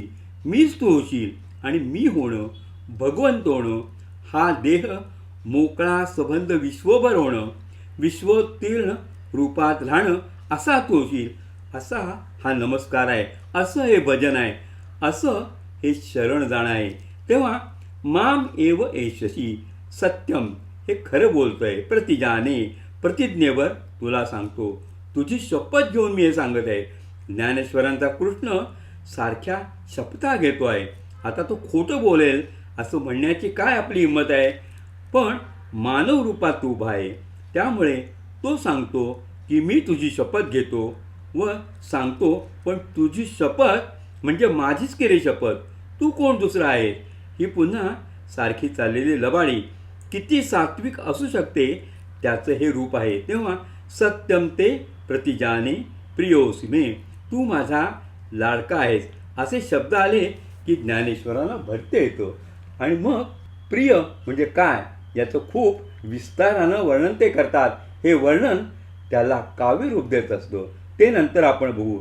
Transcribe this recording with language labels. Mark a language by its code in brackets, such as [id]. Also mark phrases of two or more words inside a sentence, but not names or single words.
[mr] मीच तू होशील आणि मी होणं, भगवंत होणं, हा देह मोकळा संबंध विश्वभर होणं, विश्वोत्तीर्ण रूपात राहणं असा तू होशील. असा हा नमस्कार आहे. असं हे भजन आहे. असं हे शरण जाणं आहे. तेव्हा [sa] माम एव एषसी. [mr] सत्यम हे खरं बोलतोय. प्रतिजाने प्रतिज्ञेवर तुला सांगतो. तुझी शपथ घेऊन मी हे सांगत आहे. ज्ञानेश्वरांचा कृष्ण सारख्या शपथा घेतो आहे. आता तो खोटं बोलेल असं म्हणण्याची काय आपली हिंमत आहे? पण मानव रूपात उभा आहे. त्यामुळे तो सांगतो की मी तुझी शपथ घेतो व सांगतो. पण तुझी शपथ म्हणजे माझीच केली शपथ. तू कोण दुसरा आहे? ही पुन्हा सारखी चाललेली लबाडी किती सात्विक असू शकते त्याचं हे रूप आहे. [sa] तेव्हा सत्यम ते प्रतिजाने प्रियोसी मे. [mr] तू माझा लाडका आहेस असे शब्द आले की ज्ञानेश्वरांना भरते येतं. आणि मग प्रिय म्हणजे काय याचं खूप विस्तारानं वर्णन ते करतात. हे वर्णन त्याला काव्यरूप देत असतं. ते नंतर आपण बघू.